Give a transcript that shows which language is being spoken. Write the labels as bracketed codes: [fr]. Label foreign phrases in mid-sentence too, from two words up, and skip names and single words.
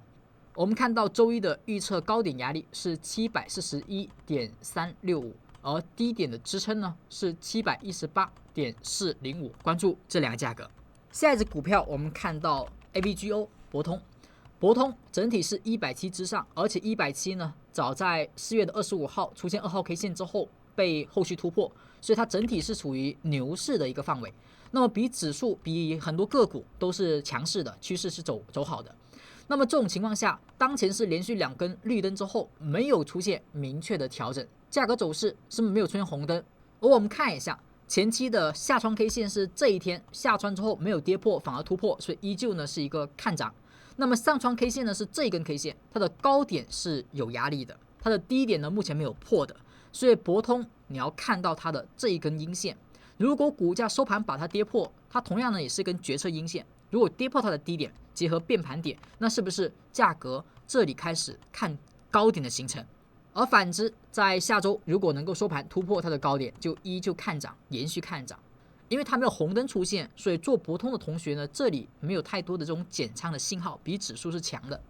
[zh] 我们看到周一的预测高点压力是741.365，而低点的支撑呢是718.405，关注这两个价格。下一只股票我们看到 ABGO。博通整体是170之上，而且170呢，早在4月25号出現2號 K 線之後被後續突破，所以它整體是處於牛市的一個範圍。那麼比指數比很多個股都是強勢的，趨勢是走好的。那麼這種情況下，當前是連續2根綠燈之後，沒有出現明確的調整，價格走勢是沒有出現紅燈。而我們看一下。前期的下穿 K 線是這一天下穿之後沒有跌破，反而突破，所以依舊呢是一個看漲。那麼上穿 K 線呢是這一根 K 線，它的高點是有壓力的，它的低點呢目前沒有破的，所以博通你要看到它的這一根陰線。如果股價收盤把它跌破，它同樣呢也是一根決策陰線。如果跌破它的低點，結合變盤點，那是不是價格這裡開始看高點的形成？而反之，在下周如果能夠收盤突破它的高點，就依舊看漲，延續看漲。因為它沒有紅燈出現，所以做博通的同學呢，這裡沒有太多的這種減倉的信號，比指數是強的。